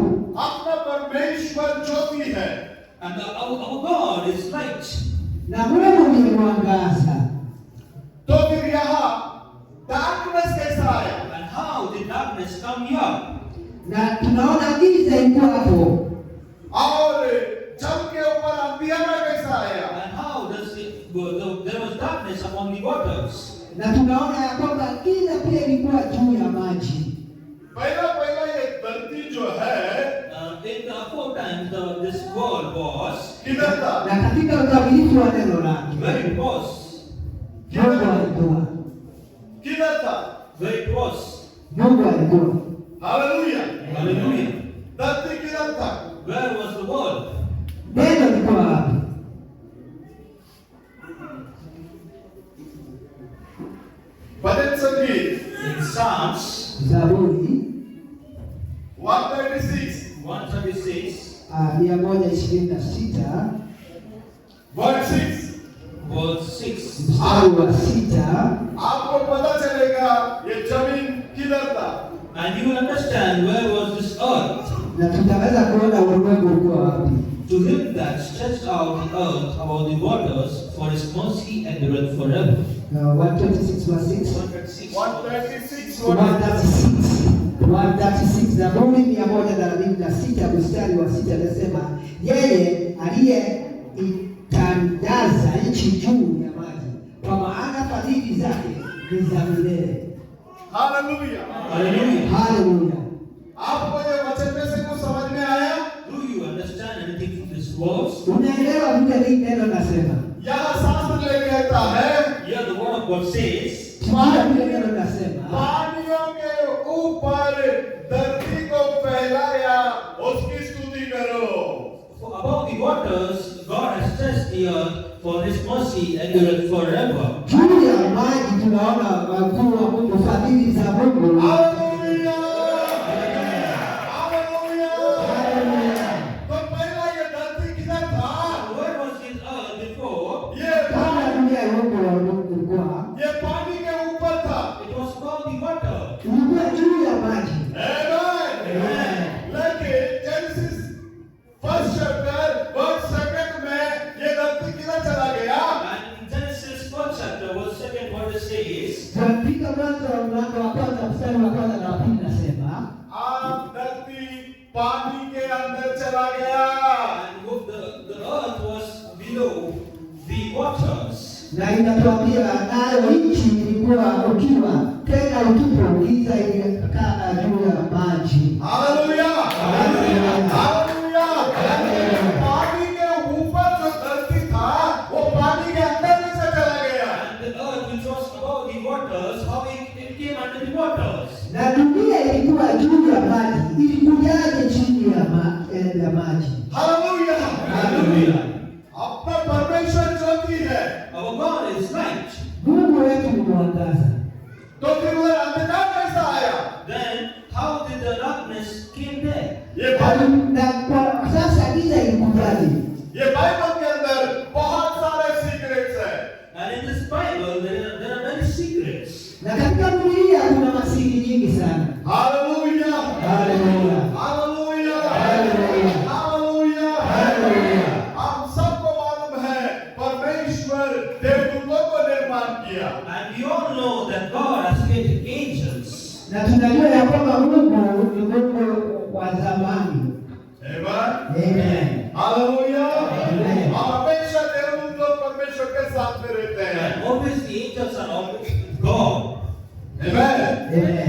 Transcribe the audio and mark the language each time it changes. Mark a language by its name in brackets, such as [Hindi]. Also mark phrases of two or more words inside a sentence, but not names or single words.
[Hindi] अपना परमेश्वर ज्योति है. [English] And our God is light. [Swahili] Na Mungu ni mwangaza. [Hindi] तो फिर यहाँ darkness कैसा आया. [English] And how did darkness come here? [Swahili] Na tunaona giza ilikuwa hapo. [Hindi] और जल के ऊपर अंधियारा कैसा आया. [English] And how does on the waters. [Swahili] na tunaona ya kwamba giza pia ilikuwa juu ya maji. [Hindi] पहला ये धरती जो है [English] In the aforetime, this world was [Hindi] किधर था? [Swahili] Na katika ukamilifu wa neno lake [English] where it was. [Swahili] Mungu alikuwa, [Hindi] किधर था? [English] Where it was. [Swahili] Mungu alikuwa. [Hindi] हालेलुया। [English] Hallelujah. [Hindi] धरती किधर था? [English] Where was the world? [Swahili] Neno lilikuwa wapi? [Hindi] भजन संगीत [English] In Psalms [Swahili] Zaburi 136 136, 126 [English] verse 6 verse 6. [Swahili] mstari wa 6, [Hindi] आपको पता चलेगा ये जमीन किधर था? [English] And you will understand where was this earth. [Swahili] na tutaweza kuona ulimwengu ulikuwa wapi. [English] To him that stretched out the earth above the waters, for his mercy endureth forever. 126 verse 6. 136. 136 [Swahili] 136 Zaburi 136 mstari wa 6 anasema, yeye aliyeitandaza nchi juu ya maji, kwa maana fadhili zake ni za milele. [Hindi] हालेलुया। [English] Hallelujah. [Swahili] Haleluya. [Hindi] आपको ये वचन में से कुछ समझ में आया? [English] Do you understand anything from this verse? [Swahili] Unaelewa vile hili neno nasema? [Hindi] यहाँ शास्त्र ले कहता है [English] Here the word of God says, [Swahili] Tunaona vile neno nasema, [Hindi] पानियों के ऊपर धरती को फैलाया, उसकी स्तुति करो। [English] for above the waters, God has stretched the earth, for his mercy endureth forever. [Swahili] juu ya maji tunaona wakuu wa Mungu, fadhili za Mungu. [Hindi] हालेलुया। हालेलुया। तो पहला ये धरती किधर था? [English] Where was this earth before? [Hindi] ये [Swahili] Kabla dunia iumbwe wa Mungu ilikuwa [Hindi] पानी के ऊपर था। [English] It was above the water. [Swahili] ilikuwa juu ya maji. [English] Amen. [Hindi] लेकिन जेनेसिस [English] first chapter verse second [Hindi] में ये धरती किधर चला गया? [English] And in Genesis 1st chapter, verse 2, what it says, [Swahili] Katika mwanzo wa mlango wa kwanza mstari wa kwanza na wa pili nasema, [Hindi] आप धरती पानी के अंदर चला गया। [English] and the earth was below the waters. [Swahili] na inatuambia nayo nchi ilikuwa ukiwa, tena utupu, giza ilikaa juu ya maji. [Hindi] हालेलुया। हालेलुया। हालेलुया। पानी के ऊपर जो धरती था वो पानी के अंदर में से चला गया। [English] And the earth which was above the waters, how it came under the waters. [Swahili] Na dunia ilikuwa juu ya maji, ilikujaje chini ya maji? [Hindi] हालेलुया। [English] Hallelujah. [Hindi] अपना परमेश्वर ज्योति है। [English] Our God is light. [Swahili] Mungu wetu ni mwangaza. [Hindi] तो फिर उधर अंधकार कैसा आया? [English] Then how did the darkness came there? [Hindi] ये बाइबल [Swahili] Na kwa sasa giza ilikujaje? [Hindi] के अंदर बहुत सारे सीक्रेट्स हैं। [English] And in this Bible, there are many secrets. [Swahili] Na katika Biblia kuna masiri nyingi sana. [Hindi] हालेलुया। [Swahili] Haleluya. [Hindi] हालेलुया। हालेलुया। हालेलुया। हालेलुया। हम सबको मालूम है परमेश्वर देवदूतों को निर्माण किया। [English] And we all know that God has created angels. [Swahili] Na tunajua ya kwamba Mungu ni Mungu wa zamani. [English] Amen। Amen. [Hindi] हालेलुया। [English] Amen. [Hindi] हम हमेशा देवदूत लोग परमेश्वर के साथ में रहते हैं। [English] And always the angels are always with God. Amen। Amen.